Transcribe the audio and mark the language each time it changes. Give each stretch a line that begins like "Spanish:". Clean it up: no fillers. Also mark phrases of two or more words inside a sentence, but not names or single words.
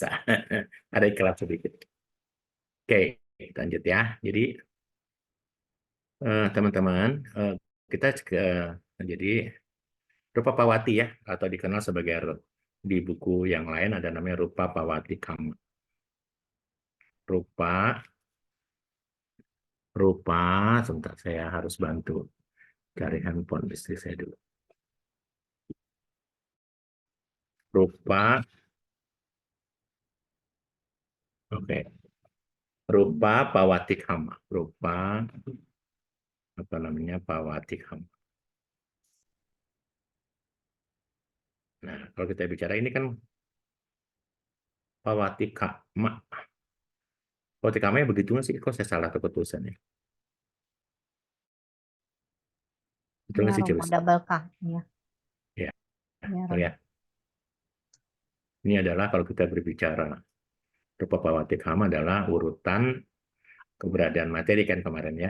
Indonesian: Ada iklan sedikit. Oke, lanjut ya. Jadi teman-teman, kita jadi
Pali: rupa pawati
Indonesian: ya, atau dikenal sebagai di buku yang lain ada namanya
Pali: rupa pawati kama.
Indonesian: Rupa, sebentar saya harus bantu cari handphone istri saya dulu. Rupa, oke.
Pali: Rupa pawati kama.
Indonesian: Rupa apa namanya
Pali: pawati kama.
Indonesian: Nah, kalau kita bicara ini kan
Pali: pawati kama. Pawati kama
Indonesian: ya begitu nggak sih? Kok saya salah keputusannya? Betul Ya, nggak sih, Romo Jules?
English: double K.
Indonesian: Ya, Ya, ya, Romo. lihat. Ini adalah kalau kita berbicara
Pali: rupa pawati kama
Indonesian: adalah urutan keberadaan materi kan kemarin ya.